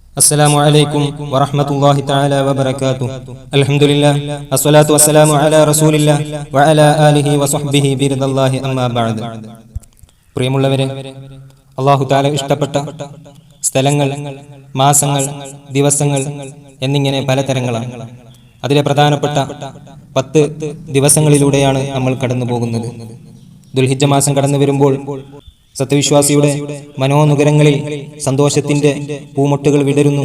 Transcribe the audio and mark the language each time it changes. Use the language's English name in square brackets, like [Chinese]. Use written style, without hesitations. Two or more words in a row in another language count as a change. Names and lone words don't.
[Arabic] السلام عليكم ورحمة الله تعالى وبركاته. الحمد لله الصلاة والسلام على رسول الله وعلى آله وصحبه برضا الله أما بعد. [Malayalam] പ്രിയമുള്ളവരെ, [Arabic] الله تعالى [Malayalam] ഇഷ്ടപ്പെട്ട സ്ഥലങ്ങൾ, മാസങ്ങൾ, ദിവസങ്ങൾ എന്നിങ്ങനെ പലതരങ്ങളാണ്. അതിലെ പ്രധാനപ്പെട്ട 10 ദിവസങ്ങളിലൂടെയാണ് നമ്മൾ കടന്നു പോകുന്നത്. ദുൽഹിജ്ജ മാസം കടന്നു വരുമ്പോൾ സത്യവിശ്വാസിയുടെ മനോനുകരങ്ങളിൽ സന്തോഷത്തിന്റെ പൂമൊട്ടുകൾ വിടരുന്നു.